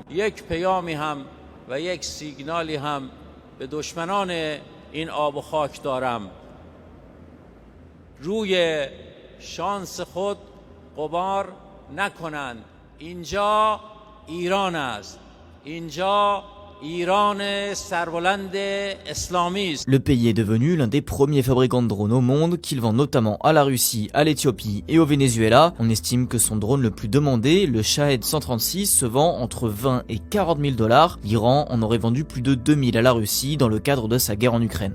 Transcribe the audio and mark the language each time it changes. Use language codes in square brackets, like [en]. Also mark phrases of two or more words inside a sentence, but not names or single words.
[fa] یک پیامی هم و یک سیگنالی هم به دشمنان این آب و خاک دارم. روی شانس خود قمار نکنند. اینجا ایران است. اینجا ایران سربلند اسلامی است. [fr] Le pays est devenu l'un des premiers fabricants de drones au monde, qu'il vend notamment à la Russie, à l'Éthiopie et au Venezuela. On estime que son drone le plus demandé, le Shahed 136, se vend entre 20 et 40 000 $. L'Iran en aurait vendu plus de 2000 à la Russie dans le cadre de sa guerre en Ukraine.